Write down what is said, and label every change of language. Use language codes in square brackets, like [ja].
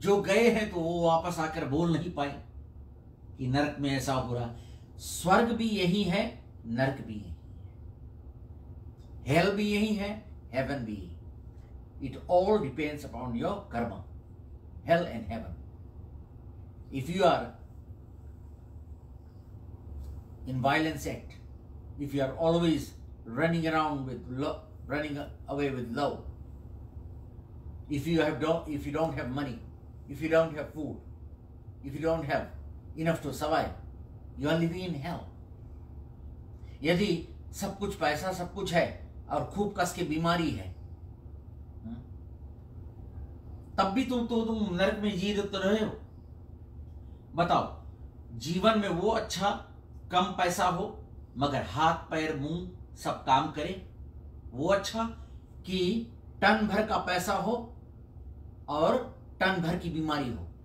[hi] जो गए हैं तो वो वापस आकर बोल नहीं पाए कि नरक में ऐसा हो रहा। स्वर्ग भी यही है, नरक भी यही है, हेल भी यही है, हेवन भी यही। [en] It all depends upon your karma, hell and heaven. If you are in violence act, if you are always running around with love, running away with love, if you don't have money, if you don't have food, if you don't have enough to survive, you are living in hell. [hi] यदि सब कुछ पैसा सब कुछ है और खूब कस के बीमारी है, तब भी तुम नरक में जी तो रहे हो। बताओ, जीवन में वो अच्छा कम पैसा हो मगर हाथ पैर मुंह सब काम करे, वो अच्छा कि टन भर का पैसा हो और टन भर की बीमारी हो?